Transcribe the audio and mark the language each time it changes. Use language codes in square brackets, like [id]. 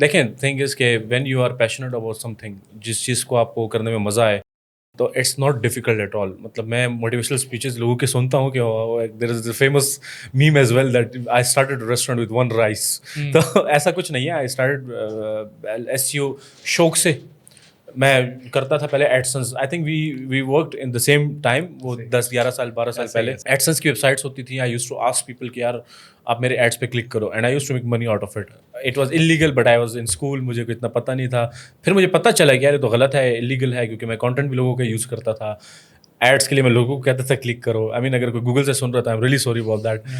[en] دیکھیں thing is کہ when you are passionate about something, [ur] جس چیز کو آپ کو کرنے میں مزہ آئے تو [en] It's not difficult at all. [ur] مطلب میں موٹیویشنل اسپیچز لوگوں کے سنتا ہوں کہ [en] There is a famous meme as well that I started restaurant with 1 rice. [ur] تو ایسا کچھ نہیں ہے. [en] I started [ur] SEO شوق سے. میں کرتا تھا پہلے AdSense. [en] I think we worked in the same time. [ur] وہ 10-11 سال 12 سال پہلے ایڈسنس کی ویب سائٹس ہوتی تھیں. [en] I use to ask people [ur] کہ یار آپ میرے ایڈس پہ کلک کرو [en] And I use to make money out of it. It was illegal but I was in school, [ur] مجھے کوئی اتنا پتہ نہیں تھا. پھر مجھے پتہ چلا کہ یار یہ تو غلط ہے، انلیگل ہے، کیونکہ میں کانٹینٹ بھی لوگوں کا یوز کرتا تھا. ایڈس کے لیے میں لوگوں کو کہتا تھا کلک کرو. آئی مین اگر کوئی گوگل سے سن رہا تھا [en] I am really sorry about that.